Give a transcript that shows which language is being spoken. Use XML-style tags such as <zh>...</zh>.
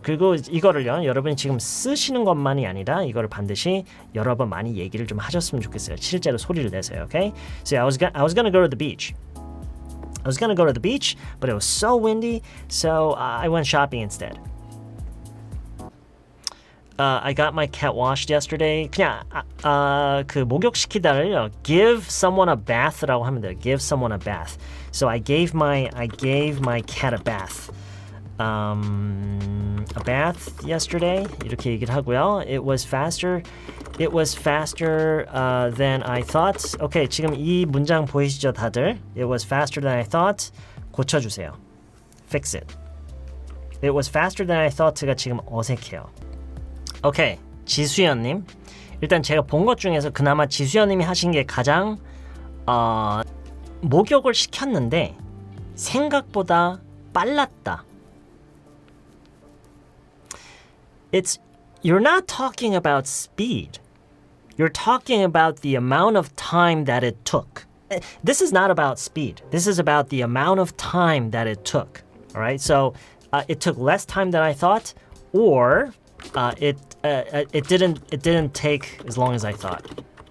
<ko>그리고 이거를요, 여러분이 지금 쓰시는 것만이 아니라 이거를 반드시 여러 번 많이 얘기를 좀 하셨으면 좋겠어요. 실제로 소리를 내세요. Okay?</ko> <en>So I was gonna go to the beach. I was gonna go to the beach, but it was so windy, so I went shopping instead. I got my cat washed yesterday.</en> <ko>그냥 그 목욕시키다를</ko> <en>give someone a bath</en> <ko>라고 하면 돼요.</ko> <en>Give someone a bath. So I gave my cat a bath. A bath yesterday.</en> <ko>이렇게 얘기를 하고요.</ko> <en>It was faster than I thought.</en> <ko>오케이, 지금 이 문장 보이시죠, 다들?</ko> <en>It was faster than I thought.</en> <ko>고쳐주세요.</ko> <en>Fix it. It was faster than I thought가</en> <ko>지금 어색해요. 오케이, 지수연님. 일단 제가 본 것 중에서 그나마 지수연님이 하신 게 가장 목욕을 시켰는데 생각보다 빨랐다.</ko> <en>You're not talking about speed. You're talking about the amount of time that it took. This is not about speed. This is about the amount of time that it took. All right? So it took less time than I thought, or it didn't take as long as I thought.</en>